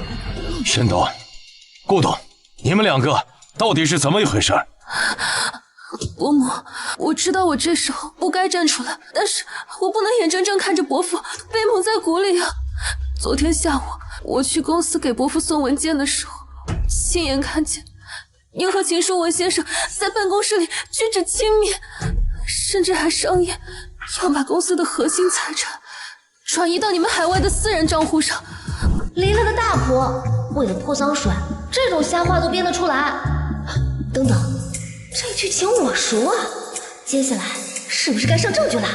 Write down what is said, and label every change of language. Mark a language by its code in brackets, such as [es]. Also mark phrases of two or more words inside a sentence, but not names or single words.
[zh] 沈董、顧董，你們兩個到底是怎麼一回事？伯母，我知道我這時候不該站出來，但是我不能眼睜睜看着伯父被蒙在鼓裡啊！昨天下午我去公司給伯父送文件的時候，親眼看見您和秦書文先生在辦公室裡舉止親密，甚至還商議要把公司的核心財產轉移到你們海外的私人賬戶上。離了個大譜，為了潑髒水，這種瞎話都編得出來。等等，這劇情我熟啊，接下來是不是該上證據了？